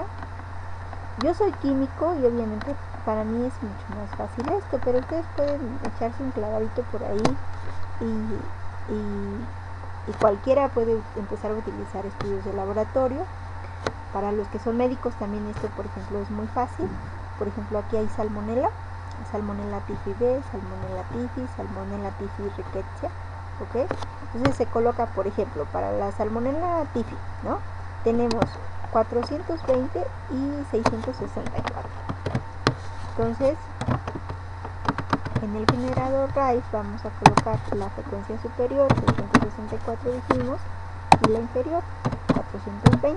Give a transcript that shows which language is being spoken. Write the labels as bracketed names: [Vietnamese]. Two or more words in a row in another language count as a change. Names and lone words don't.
[Spanish] Yo soy químico y obviamente para mí es mucho más fácil esto, pero ustedes pueden echarse un clavadito por ahí y cualquiera puede empezar a utilizar estudios de laboratorio. Para los que son médicos también esto, por ejemplo, es muy fácil. Por ejemplo, aquí hay salmonela typhi B, salmonella typhi, salmonella typhi rickettsia, ¿ok? Entonces se coloca, por ejemplo, para la salmonella typhi, ¿no? Tenemos 420 y 664. Entonces, En el generador raíz vamos a colocar la frecuencia superior, 664 dijimos, y la inferior, 420.